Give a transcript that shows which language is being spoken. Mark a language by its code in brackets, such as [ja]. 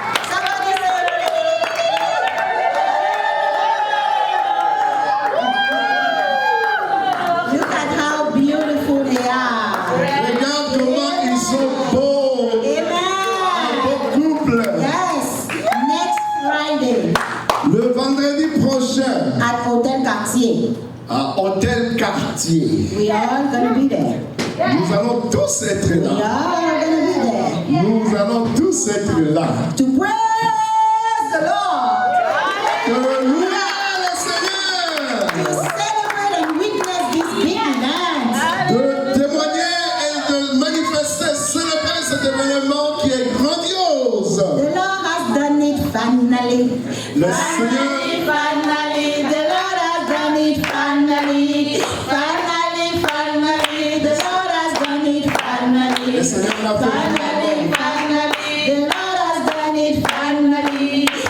[en] Somebody say, look at how beautiful they are. [fr] Regarde comment ils sont beaux. [en] Amen. [fr] Beau couple. [en] Yes. Next Friday [fr] Le vendredi prochain [en] at Hotel Cartier. [fr] à Hôtel Cartier. [en] We are all going to be there. [fr] Nous allons tous être [en] We are [fr] là. [en] all going to be there. [fr] Nous allons tous être là. [en] To praise the Lord. [fr] Que le louer le Seigneur. [en] To celebrate and witness this big event. [fr] De témoigner et de manifester, célébrer cet événement qui est grandiose. [en] The Lord has done it finally. [fr] Le [en] Finally, the Lord has done it finally. Finally, the Lord has done it finally. [fr] Le Seigneur l'a fait. [en] Finally, the Lord has done it finally.